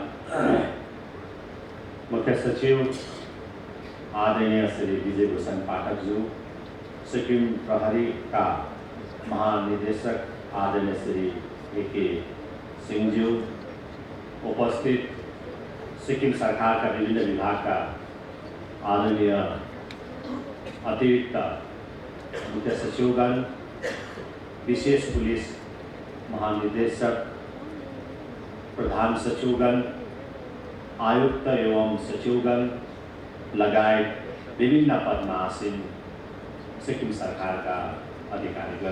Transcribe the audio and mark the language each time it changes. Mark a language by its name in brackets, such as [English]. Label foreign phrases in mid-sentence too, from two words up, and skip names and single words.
[Nepali] मुख्य सचिव आदरणीय श्री विजय भूषण पाठक जी, सिक्किम प्रहरी का महानिदेशक आदरणीय श्री ए.के. सिंह जी, उपस्थित सिक्किम सरकार का विभिन्न विभाग का आदरणीय अतिरिक्त मुख्य सचिवगण, विशेष पुलिस महानिदेशक, प्रधान सचिवगण, आयुक्त एवं सचिवगण लगायत विभिन्न पद में आसीन सिक्किम सरकारका अधिकारीगण